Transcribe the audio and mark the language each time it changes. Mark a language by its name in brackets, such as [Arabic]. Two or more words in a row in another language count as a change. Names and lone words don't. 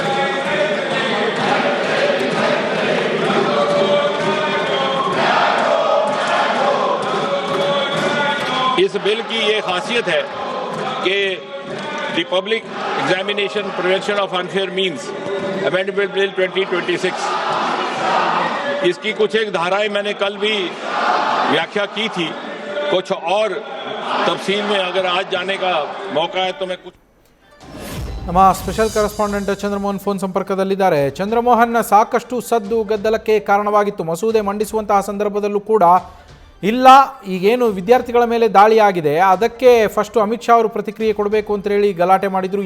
[Hindi] इस बिल की ये खासियत है कि द पब्लिक एग्जामिनेशन प्रिवेंशन ऑफ अनफेयर मीन्स अमेंडमेंट बिल 2026, इसकी कुछ एक धाराएं मैंने कल भी व्याख्या की थी. कुछ और तफसील में अगर आज जाने का मौका है तो मैं कुछ. [Kannada] ನಮ್ಮ [English] special correspondent [Kannada] ಚಂದ್ರಮೋಹನ್ ಫೋನ್ ಸಂಪರ್ಕದಲ್ಲಿದ್ದಾರೆ. ಚಂದ್ರಮೋಹನ್, ಸಾಕಷ್ಟು ಸದ್ದು ಗದ್ದಲಕ್ಕೆ ಕಾರಣವಾಗಿತ್ತು ಮಸೂದೆ ಮಂಡಿಸುವಂತಹ ಸಂದರ್ಭದಲ್ಲೂ ಕೂಡ. ಇಲ್ಲ, ಈಗೇನು ವಿದ್ಯಾರ್ಥಿಗಳ ಮೇಲೆ ದಾಳಿಯಾಗಿದೆ ಅದಕ್ಕೆ ಫಸ್ಟು ಅಮಿತ್ ಶಾ ಅವರು ಪ್ರತಿಕ್ರಿಯೆ ಕೊಡಬೇಕು ಅಂತ ಹೇಳಿ ಗಲಾಟೆ ಮಾಡಿದ್ರು.